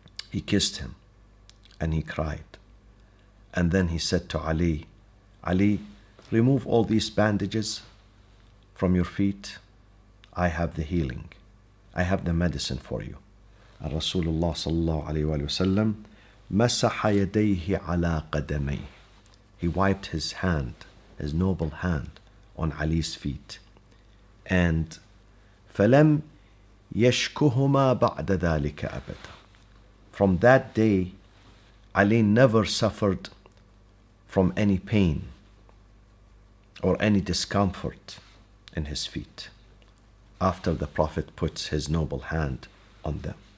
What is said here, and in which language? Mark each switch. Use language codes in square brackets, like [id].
[en] He kissed him and he cried. And then he said to Ali, Ali, remove all these bandages from your feet. I have the healing. I have the medicine for you. And Rasulullah sallallahu alayhi wa sallam [ar] masaha yadayhi ala qadamay. [en] He wiped his hand, his noble hand, on Ali's feet. [ar] And فَلَمْ يَشْكُهُمَا بَعْدَ ذَلِكَ أَبَدًا. [en] From that day, Ali never suffered from any pain or any discomfort in his feet after the Prophet puts his noble hand on them.